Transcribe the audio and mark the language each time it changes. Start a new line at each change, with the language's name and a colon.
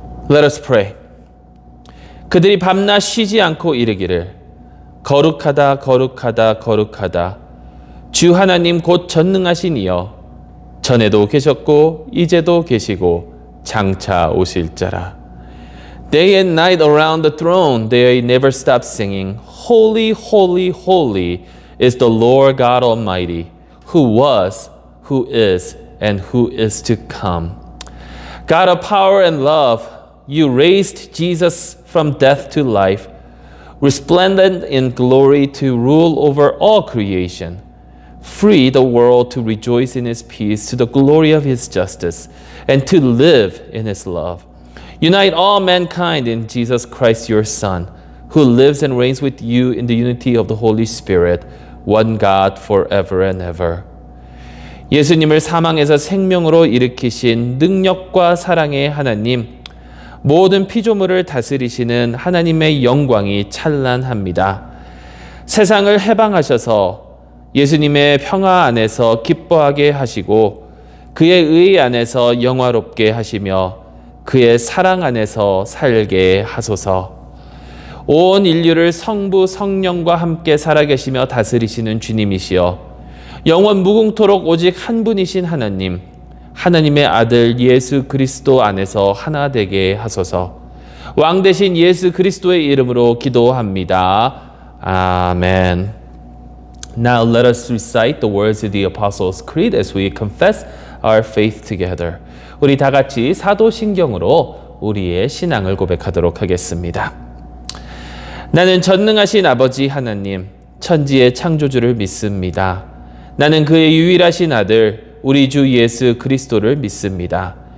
English: Let us pray.
Korean: 그들이 밤낮 쉬지 않고 이르기를 거룩하다 거룩하다 거룩하다. 주 하나님 곧 전능하신 이여 전에도 계셨고 이제도 계시고 장차 오실 자라.
English: Day and night around the throne they never stop singing Holy holy holy is the Lord God Almighty who was, who is, and who is to come. God of power and love, you raised Jesus from death to life, resplendent in glory to rule over all creation. Free the world to rejoice in his peace, to the glory of his justice, and to live in his love. Unite all mankind in Jesus Christ, your Son, who lives and reigns with you in the unity of the Holy Spirit, one God forever and ever.
Korean: 예수님을 사망에서 생명으로 일으키신 능력과 사랑의 하나님, 모든 피조물을 다스리시는 하나님의 영광이 찬란합니다. 세상을 해방하셔서 예수님의 평화 안에서 기뻐하게 하시고 그의 의 안에서 영화롭게 하시며 그의 사랑 안에서 살게 하소서. 온 인류를 성부 성령과 함께 살아계시며 다스리시는 주님이시여 영원 무궁토록 오직 한 분이신 하나님, 하나님의 아들 예수 그리스도 안에서 하나 되게 하소서. 왕 대신 예수 그리스도의 이름으로 기도합니다. 아멘.
English: Now let us recite the words of the Apostles' Creed as we confess our faith together.
Korean: 우리 다 같이 사도신경으로 우리의 신앙을 고백하도록 하겠습니다. 나는 전능하신 아버지 하나님, 천지의 창조주를 믿습니다. 나는 그의 유일하신 아들, 우리 주 예수 그리스도를 믿습니다.